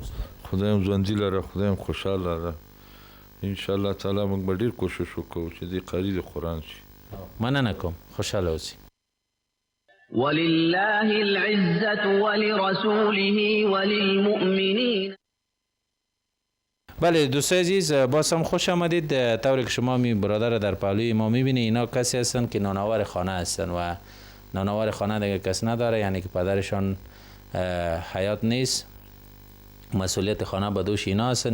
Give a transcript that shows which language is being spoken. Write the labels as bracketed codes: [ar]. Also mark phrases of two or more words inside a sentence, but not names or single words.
[ps] خدایم ژوندي لره، خدایم خوشاله لره. [ar] ان شاء الله تعالی [ps] موږ به ډیر کوشش وکړو چې د قاری د قران شي. مننه کوم، خوشاله اوسئ. [ar] ولله العزة ولرسوله وللمؤمنين. [fa] بله دوستای عزیز، باز هم خوش آمدید. طوری که شما برادر در پهلوی ما میبینید، اینا کسی هستن که نانآور خانه هستن و نانآور خانه دیگه کس نداره، یعنی که پدرشان حیات نیست، مسئولیت خانه به دوش اینا هستن.